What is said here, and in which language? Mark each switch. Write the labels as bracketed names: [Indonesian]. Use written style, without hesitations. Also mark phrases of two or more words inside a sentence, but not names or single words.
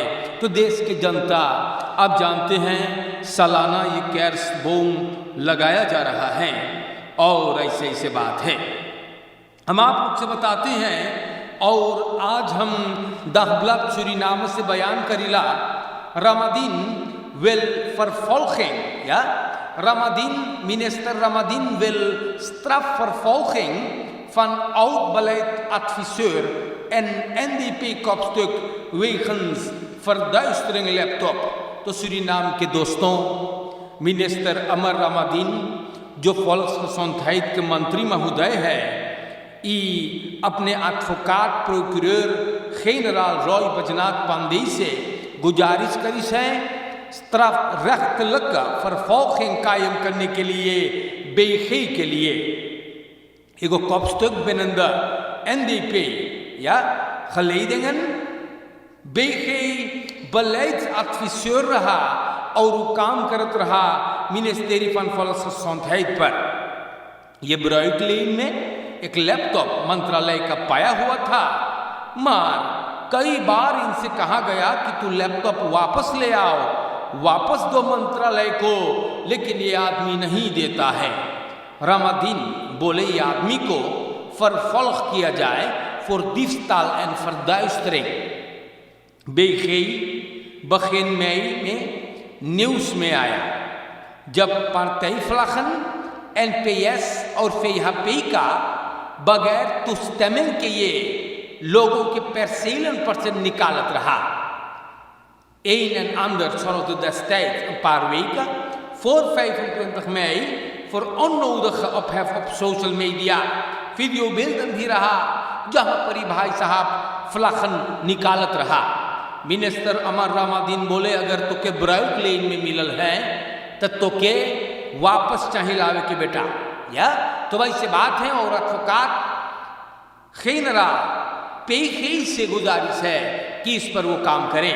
[Caribbean Hindustani] तो देश की जनता आप जानते हैं सालाना ये kerstboom लगाया जा रहा है और ऐसे बात है हम आप लोग से बताते हैं। और आज हम Dagblad Suriname से बयान करीला [Dutch] Ramadin wil vervolging, ja? Minister Ramadin wil strafvervolging van oud-beleidsadviseur en NDP-kopstuk wegens verduistering laptop। [Caribbean Hindustani] तो सूरीनाम के दोस्तों, मिनिस्टर अमर रामादीन जो volksgezondheid के मंत्री महोदय है, अपने एडवोकेट [Dutch] procureur generaal [Caribbean Hindustani] रॉय बजनाथ पांडे से गुजारिश करी है [Dutch] strafrechtelijke vervolging [Caribbean Hindustani] कायम करने के लिए BG के लिए एगो [Dutch] kopstuk binnen de NDP ja geledingen BG beleidsadviseur [Caribbean Hindustani] रहा और वो काम करत रहा [Dutch] ministerie van volksgezondheid [Caribbean Hindustani] पर। ये ब्राइटलेन में एक लैपटॉप मंत्रालय का पाया हुआ था, मगर कई बार इनसे कहा गया कि तू लैपटॉप वापस ले आओ, वापस दो मंत्रालय को, लेकिन ये आदमी नहीं देता है। रामादीन बोले ये आदमी को vervolg किया जाए [Dutch] for diefstal en verduistering। BG begin mei [Caribbean Hindustani] में न्यूज़ में आया जब partijvlaggen NPS और VHP का बगैर toestemming के ये लोगों के percelen पर से निकालत रहा। [Dutch] Een en ander zorgde destijds een paar weken voor 25 mei voor onnodige ophef op social media। [Caribbean Hindustani] वीडियोbeelden भी रहा जहां पर ही भाई साहब फ्लाखन निकालत रहा। मिनिस्टर अमर रामादीन बोले अगर तो के ब्राइट लेन में मिलल है तो के वापस चाहे लावे के बेटा, या तो वैसे बात है। और [Dutch] advocaat generaal [Caribbean Hindustani] PG से गुजारिश है कि इस पर वो काम करें।